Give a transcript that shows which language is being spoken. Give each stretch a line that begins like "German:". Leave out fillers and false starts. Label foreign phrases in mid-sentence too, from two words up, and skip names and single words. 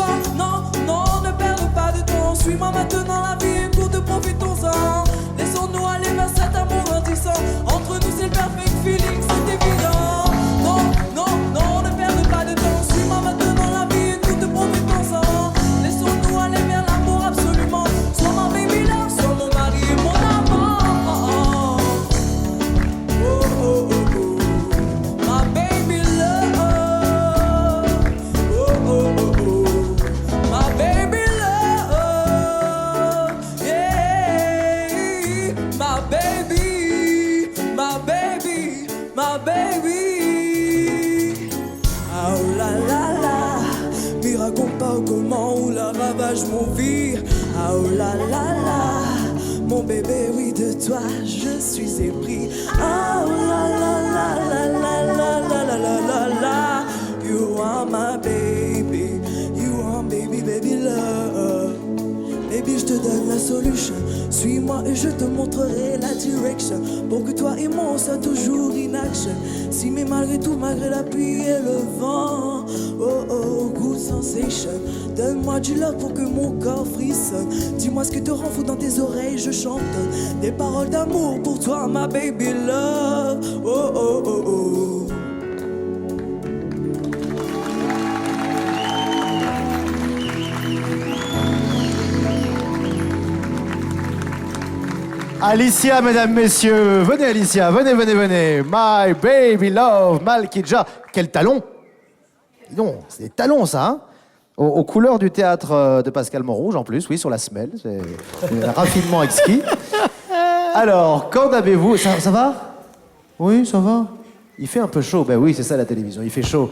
French: Non, non, ne perds pas de temps. Suis-moi maintenant, la vie est courte, profitons-en. Laissons-nous aller vers cet amour grandissant. Entre nous c'est le
English: perfect feeling,
French: c'est évident. Non, non, non, ne perds pas de temps. Suis-moi maintenant, la vie est courte, profitons-en. Laissons-nous aller vers l'amour absolument. Sois ma
English: baby love,
French: sois mon mari et mon amant.
English: Oh, oh, oh, oh. My baby love. Oh, oh, oh, oh. My baby love. Yeah. My baby. My baby. My baby.
French: Oh la la la. Mais raconte pas comment on la ravage mon vie. Oh la la la. Mon bébé, oui, de toi je suis épris. Oh la la la la la la la la la la la.
English: You are my baby, you are baby, baby love. Baby,
French: je te donne la solution. Suis-moi et je te montrerai la direction. Pour que toi et moi on soit toujours
English: in action.
French: Si mais malgré tout, malgré la pluie et le vent, oh oh,
English: good sensation.
French: Donne-moi du love pour que mon corps frissonne. Dis-moi ce que te rend fou dans tes oreilles, je chante des paroles d'amour pour toi, ma
English: baby love. Oh oh oh oh.
French: Alicia, mesdames, messieurs. Venez, Alicia. Venez, venez, venez.
English: My baby love, Malkidja.
French: Quel talon! Non, c'est des talons, ça, hein, aux couleurs du théâtre de Pascal Montrouge, en plus, oui, sur la semelle. C'est un raffinement exquis. Alors, qu'en avez-vous? Ça va? Oui, ça va. Il fait un peu chaud. Ben oui, c'est ça la télévision, il fait chaud.